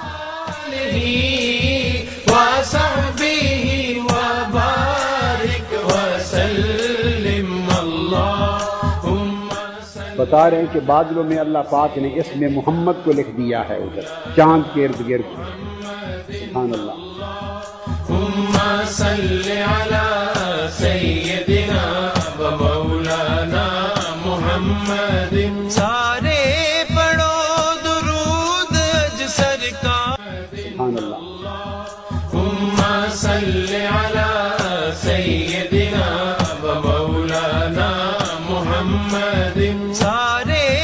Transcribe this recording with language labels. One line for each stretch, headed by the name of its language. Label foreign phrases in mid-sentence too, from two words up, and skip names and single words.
Urdu: بتا رہے ہیں کہ بادلوں میں اللہ پاک نے اس میں محمد کو لکھ دیا ہے ادھر چاند کے ارد گرد.
Arabic: سبحان اللہ. اللهم صل على سيدنا ومولانا محمد.
Urdu: سارے پڑھو درود اج سرکار.
Arabic: سبحان اللہ. اللهم صل على سيدنا ومولانا محمد.
Urdu: سارے